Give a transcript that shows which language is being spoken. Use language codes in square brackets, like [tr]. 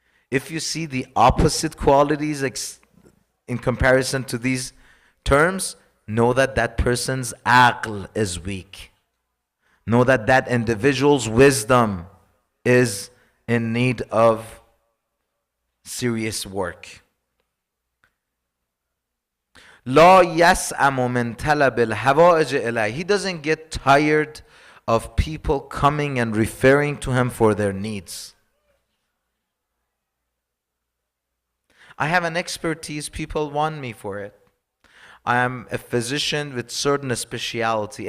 [en] If you see the opposite qualities in comparison to these terms, know that that person's aql is weak. Know that that individual's wisdom is in need of serious work. [ar] لا يسأم من طلب الحوائج إليه. [en] He doesn't get tired of people coming and referring to him for their needs. I have an expertise, people want me for it. I am a physician with certain speciality.